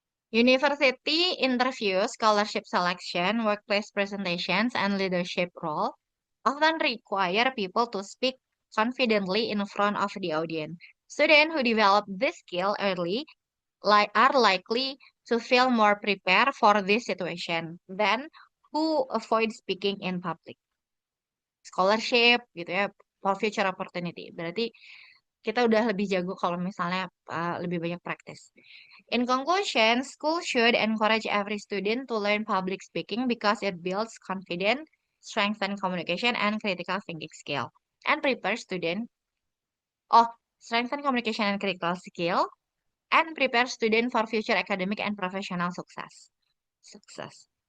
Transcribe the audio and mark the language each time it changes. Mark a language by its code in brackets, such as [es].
[en] University interviews, scholarship selection, workplace presentations, and leadership role often require people to speak confidently in front of the audience. Students who develop this skill early are likely to feel more prepared for this situation than who avoid speaking in public. Scholarship [id] gitu ya, [en] for future opportunity. Berarti [id] kita udah lebih jago kalau misalnya lebih banyak praktis. [en] In conclusion, school should encourage every student to learn public speaking because it builds confidence, strengthen communication, and critical thinking skill, and prepare student of strengthen communication and critical skill, and prepare student for future academic and professional success. Success.